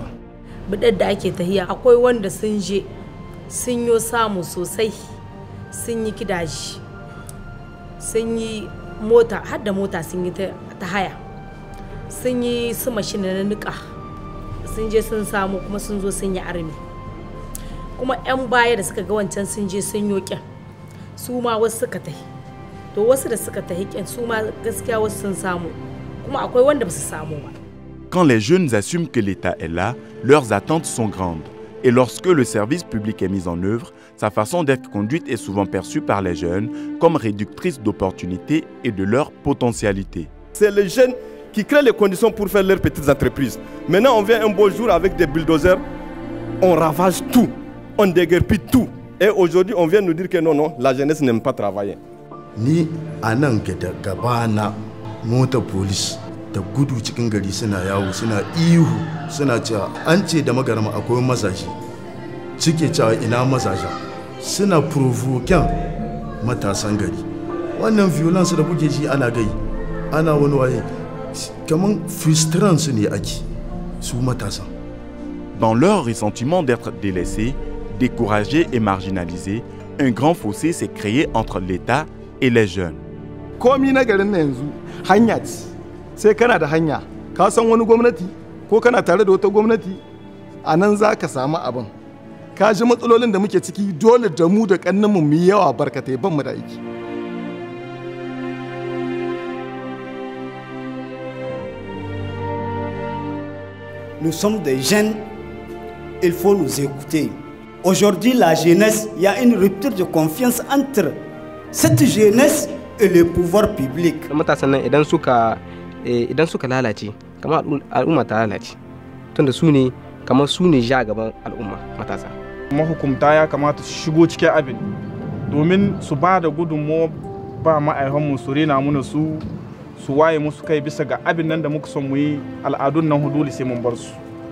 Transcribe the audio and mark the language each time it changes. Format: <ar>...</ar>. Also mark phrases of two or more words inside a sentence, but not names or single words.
<ha>Bidar da ake tahiya akwai wanda sun je sun yi samu sosai, sun yi kidaji, sun yi mota har da mota sun yi ta haya, sun yi su mashin na nika, sun je sun samu kuma sun zo sun yi armi. Kuma 'yan baya da suka ga wancan sun je sun yoƙin su ma wasu suka tahi, to wasu da suka tahi ƙin su ma gaskiya wasu sun samu, kuma akwai wanda ba su samu ba.</ha> <fr>Quand les jeunes assument que l'État est là, leurs attentes sont grandes. Et lorsque le service public est mis en œuvre, sa façon d'être conduite est souvent perçue par les jeunes comme réductrice d'opportunités et de leur potentialité. C'est les jeunes qui créent les conditions pour faire leurs petites entreprises. Maintenant, on vient un beau jour avec des bulldozers, on ravage tout, on déguerpit tout. Et aujourd'hui, on vient nous dire que non, non, la jeunesse n'aime pas travailler.</fr> <ha>Ni anan gabana mota police da gudu cikin gari suna yawo suna ihu suna cewa an ce da magarama akwai mazaje cike cewa ina mazaje suna provoking matasan gari. Wannan violence da kuke ji ana gai ana wani waye kaman frustrance ne ake su matasan.</ha> <fr>Dans leur ressentiment d'être délaissés, découragés et marginalisés, un grand fossé s'est créé entre l'État et les jeunes.</fr> <ha>Komi na garin na yanzu hanya ce, sai kana da hanya ka san wani gwamnati ko kana tare da wata gwamnati a nan za ka samu abin. Ka ji matsalolin da muke ciki dole da mu da kannanmu mu yi yawa barkatai ban mu da aiki.</ha> <fr>Nous sommes des jeunes, il faut nous écouter. Aujourd'hui, la jeunesse, il y a une rupture de confiance entre cette jeunesse et le pouvoir public.</fr> <ha>Matasan nan idan suka lalace, kamar al'umma ta lalace. Tunda su ne kamar su ne ja gaban al'umma matasa. Mahukumta ya kamata su shigo cikin abin domin su ba da gudunmawa ba ma'aikanmu su rena muna su waye musu kai bisa ga abin nan da muka son mu yi al'adun nan hudu sai mun bar su.</ha>